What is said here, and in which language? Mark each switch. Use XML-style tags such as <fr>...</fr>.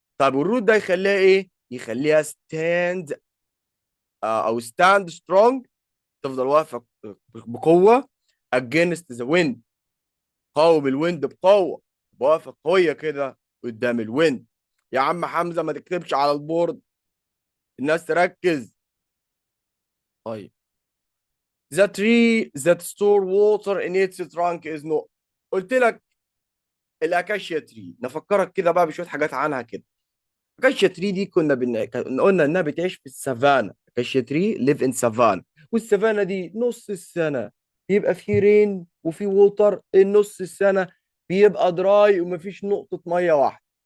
<ar>طب والروت ده يخليها ايه؟ يخليها ستاند، او ستاند سترونج، تفضل واقفه بقوه</ar> <en>against the wind،</en> <ar>قاوم الويند بقوه، واقفه قويه كده قدام الويند. يا عم حمزه ما تكتبش على البورد، الناس تركز.</ar> <en>طيب the tree that store water in its trunk is not.</en> <ar>قلت لك الاكاشيا تري، نفكرك كده بقى بشويه حاجات عنها كده. اكاشيا تري دي كنا قلنا انها بتعيش في السافانا. اكاشيا تري ليف ان سافانا، والسافانا دي نص السنه بيبقى في رين وفي ووتر، النص السنه بيبقى دراي ومفيش نقطه ميه واحده.</ar>